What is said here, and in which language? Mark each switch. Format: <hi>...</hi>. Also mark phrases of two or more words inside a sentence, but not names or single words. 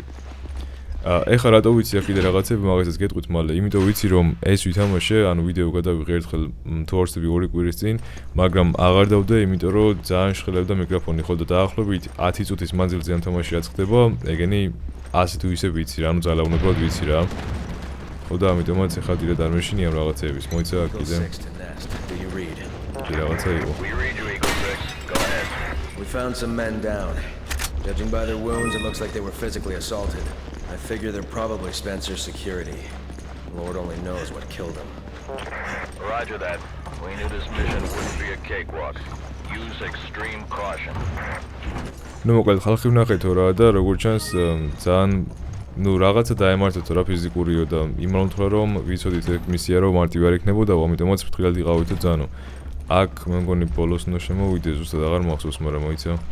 <ka>ეხლა რატო ვიცი აქ კიდე რაღაცები, მაგასაც გეტყვით მალე, იმიტომ ვიცი რომ ეს ვითამაშე, ანუ ვიდეო გადავიღე ერთხელ თუ არ ვცდები 2 კვირის წინ, მაგრამ აღარ დავდე, იმიტომ რომ ძალიან შხელებდა მიკროფონი, ხო და დაახლოებით 10 წუთის მანძილზე ამ თამაში რაც ხდება, ეგენი ასე თუ ისე ვიცი რა, ანუ ძალაუნებად ვიცი რა. ხო და ამიტომაც ახლა დიდად არ მეშინია რაღაცეების, მოიცა კიდე. რაღაცა იყო.</ka> <en>We found some men down. Judging by their wounds, it looks like they were physically assaulted. I figure they're probably Spencer's security. Lord only knows what killed him. Roger that. We knew this mission wouldn't be a cakewalk. Use extreme caution.</en> <ka>მოკლედ ხალხი ვნახეთო რა და როგორც ჩანს ძალიან რაღაცა დაემართეთო რა ფიზიკურიო და იმალოდ რომ ვიცოდით ეგ მისია რომ მარტივი არ იქნებოდა, ამიტომაც ფრთხილად იყავითო ძანო. აქ მე მგონი ბოლოს უნდა შემოვიდე, ზუსტად აღარ მახსოვს, მაგრამ მოიცა.</ka>